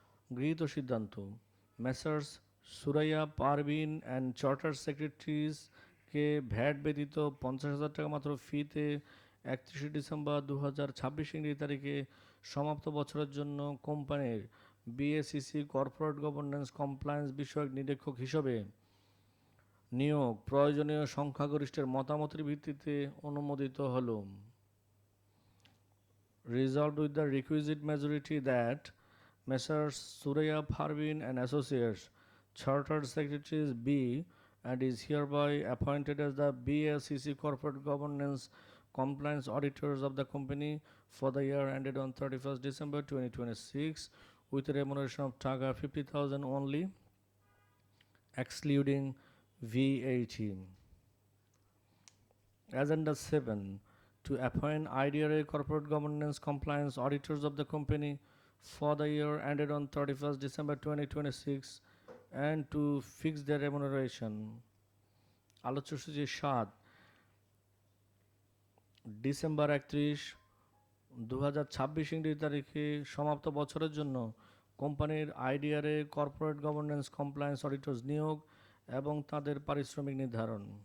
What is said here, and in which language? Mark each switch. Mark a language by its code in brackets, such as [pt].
[bn] গৃহীত সিদ্ধান্ত: messrs Suraiya Parvin and charter সেক্রেটারিজকে VAT ব্যতীত 50,000 টাকা মাত্র ফিতে 31 ডিসেম্বর 2026 ইংরেজি তারিখে সমাপ্ত বছরের জন্য কোম্পানির বিএসইসি কর্পোরেট গভর্নেন্স কমপ্লায়েন্স বিষয়ক নিরীক্ষক হিসেবে নিয়োগ প্রয়োজনীয় সংখ্যাগরিষ্ঠের মতামতের ভিত্তিতে অনুমোদিত হল। [en] Resolved with the requisite majority that Messrs. Suraya Parvin and Associates Chartered Secretaries be and is hereby appointed as the BSEC Corporate Governance Compliance Auditors of the company for the year ended on 31st December 2026 with a remuneration of Taka 50,000 only excluding VAT. Agenda 7 to appoint IDRA Corporate Governance Compliance Auditors of the company for the year ended on 31st December 2026 and to fix their remuneration. [bn] আলোচ্যসূচি 7 December 31, 2026 ইংরেজি তারিখে সমাপ্ত বছরের জন্য কোম্পানির IDRA corporate governance compliance অডিটর্স নিয়োগ এবং তাদের পারিশ্রমিক নির্ধারণ।